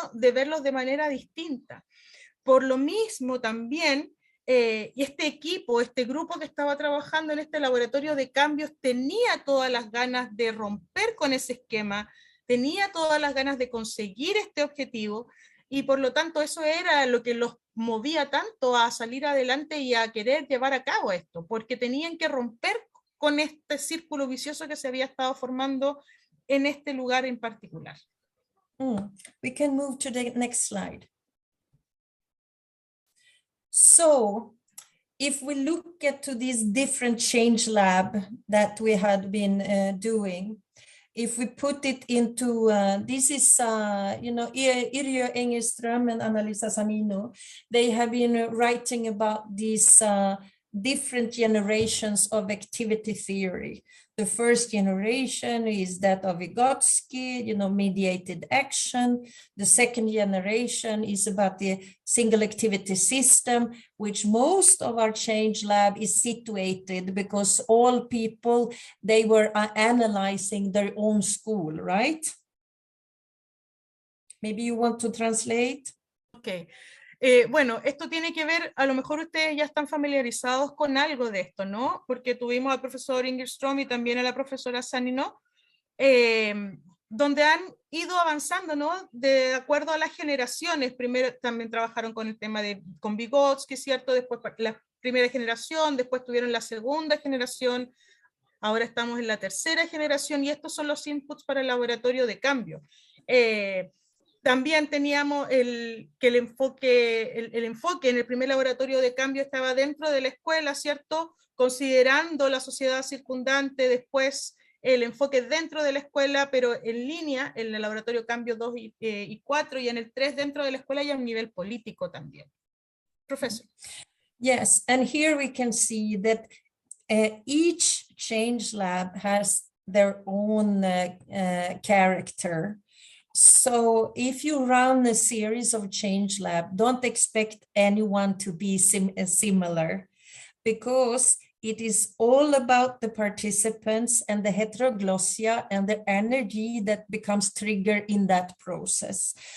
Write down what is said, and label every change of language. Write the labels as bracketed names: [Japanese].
[Spanish] De verlos de manera distinta. Por lo mismo también, y este equipo, este grupo que estaba trabajando en este laboratorio de cambios tenía todas las ganas de romper con ese esquema, tenía todas las ganas de conseguir este objetivo, y por lo tanto eso era lo que los movía tanto a salir adelante y a querer llevar a cabo esto, porque tenían que romper con este círculo vicioso que se había estado formando en este lugar en particular. [English] We can move to the next slide. So, if we look at to this different change lab that we had been doing, if we put it into, this is, Irja Engelström and Annalisa Sanino, they have been writing about these different generations of activity theory. The first generation is that of Vygotsky, mediated action. The second generation is about the single activity system, which most of our change lab is situated because all people, they were analyzing their own school, right? Maybe you want to translate? Okay. [Spanish] Bueno, esto tiene que ver, a lo mejor ustedes ya están familiarizados con algo de esto, ¿no? Porque tuvimos al profesor Engelström y también a la profesora Sanino, donde han ido avanzando, ¿no? De acuerdo a las generaciones. Primero también trabajaron con el tema con Vygotsky, ¿cierto? Después la primera generación, después tuvieron la segunda generación, ahora estamos en la tercera generación y estos son los inputs para el laboratorio de cambio. También teníamos el enfoque en el primer laboratorio de cambio estaba dentro de la escuela, ¿cierto? Considerando la sociedad circundante, después el enfoque dentro de la escuela, pero en línea, en el laboratorio cambio 2 y 4, y en el 3 dentro de la escuela y a un nivel político también. Profesor. [English] Yes, and here we can see that each change lab has their own character. So if you run a series of change lab, don't expect anyone to be similar, because it is all about the participants and the heteroglossia and the energy that becomes triggered in that process.